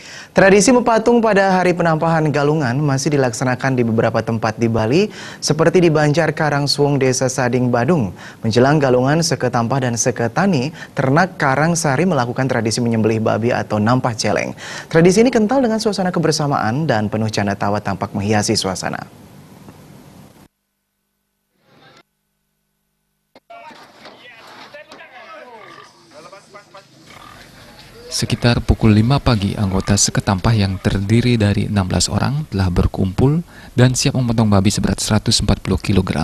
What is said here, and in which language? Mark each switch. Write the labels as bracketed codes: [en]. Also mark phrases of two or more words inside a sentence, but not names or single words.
[id] Tradisi mepatung pada hari penampahan galungan masih dilaksanakan di beberapa tempat di Bali, seperti di Banjar Karangsuwung, Desa Sading, Badung. Menjelang galungan Seke Tampah dan Seke Tani, ternak Karangsari melakukan tradisi menyembelih babi atau [ban] nampah celeng. [id] Tradisi ini kental dengan suasana kebersamaan dan penuh canda tawa tampak menghiasi suasana. Sekitar pukul 5 pagi, anggota Seke Tampah yang terdiri dari 16 orang telah berkumpul dan siap memotong babi seberat 140 kg.